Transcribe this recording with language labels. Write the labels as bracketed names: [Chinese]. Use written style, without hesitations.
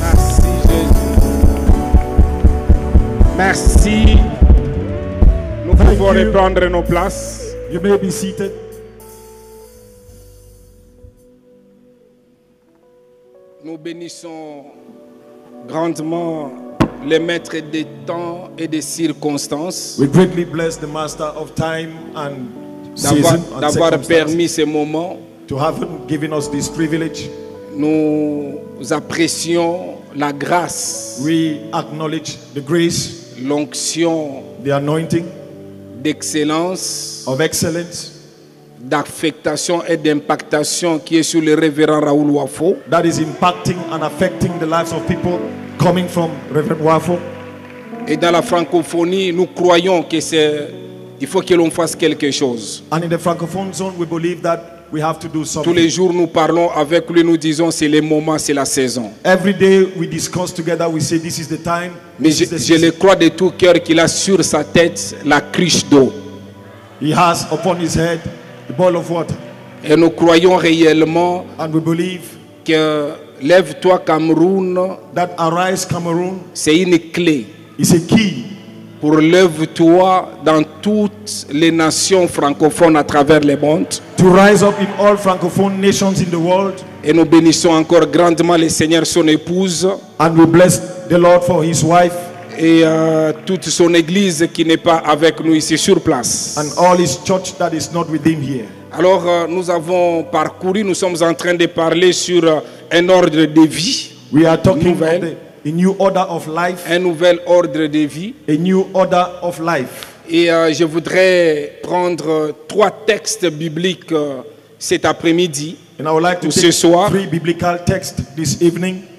[French] Merci Jésus. Merci. Nous pouvons [English] you. [French] reprendre nos places. [English] You may be seated. [French] Nous bénissons grandement les maîtres des temps et des circonstances [English] We greatly bless the Master of time and season and [French] d'avoir [English] circumstance [French] permis ces moments. [English] to have given us this privilege. [French] Nous apprécions la grâce, [English] We acknowledge the grace, [French] l'onction [English] the anointing [French] d'excellence, [English] of excellence [French] d'affectation et d'impactation qui est sur le révérend Raoul Wafo. [English] that is impacting and affecting the lives of people coming from Reverend Wafo. [French] Et dans la francophonie, nous croyons que il faut que l'on fasse quelque chose. [English] And in the Francophone zone, we believe that we have to do [French] Tous [English] something. [French] les jours, nous parlons avec lui, nous disons c'est le moment, c'est la saison. [English] Every day we discuss together, we say this is the time, [French] Mais [English] this is the [French] je le [English] season. [French] crois de tout cœur qu'il a sur sa tête la cruche d'eau. [English] He has upon his head the bowl of water. [French] Et nous croyons réellement [English] And we believe [French] que Lève-toi Cameroun, [English] that Arise Cameroon [French] c'est une clé [English] is a key [French] pour lève-toi dans toutes les nations francophones à travers le monde. [English] to rise up in all Francophone nations in the world. [French] Et nous bénissons encore grandement le Seigneur, son épouse, [English] And we bless the Lord for his wife [French] et toute son église qui n'est pas avec nous ici sur place. [English] and all his church that is not with him here. [French] Alors nous avons parcouru, nous sommes en train de parler sur un ordre de vie, [English] We are talking [French] Nouvelle. [English] about a new order of life, [French] un nouvel ordre de vie. [English] a new order of life. [French] Et je voudrais prendre 3 textes bibliques cet après-midi. [English] And I would like to [French] Ce [English] take [French] soir. [English] 3 biblical texts this evening.